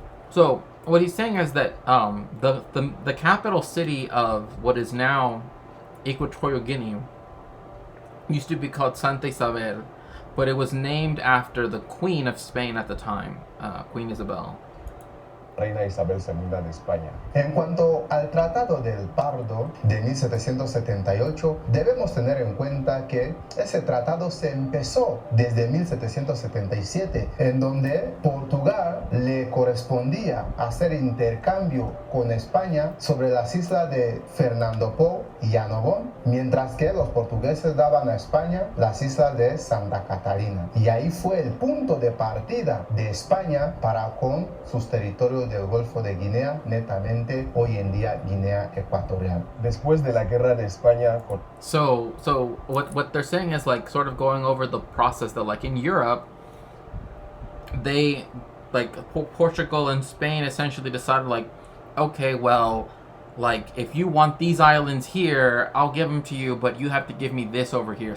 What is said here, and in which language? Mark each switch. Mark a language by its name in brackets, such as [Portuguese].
[English] So, what he's saying is that the capital city of what is now Equatorial Guinea used to be called Santa Isabel, but it was named after the Queen of Spain at the time, Queen Isabel. [Spanish] Reina Isabel II de España. En cuanto al Tratado del Pardo de 1778, debemos tener en cuenta que ese tratado se empezó desde 1777, en donde Portugal le correspondía hacer intercambio con España sobre las islas de Fernando Po y Annobón, mientras que los portugueses daban a España las islas de Santa Catarina. Y ahí fue el punto de partida de España para con sus territorios del Golfo de Guinea, netamente hoy en día Guinea Ecuatorial. Después de la guerra de España con... [English] So what they're saying is like sort of going over the process that like in Europe, they like Portugal and Spain essentially decided like, okay, well, like if you want these islands here, I'll give them to you, but you have to give me this over here.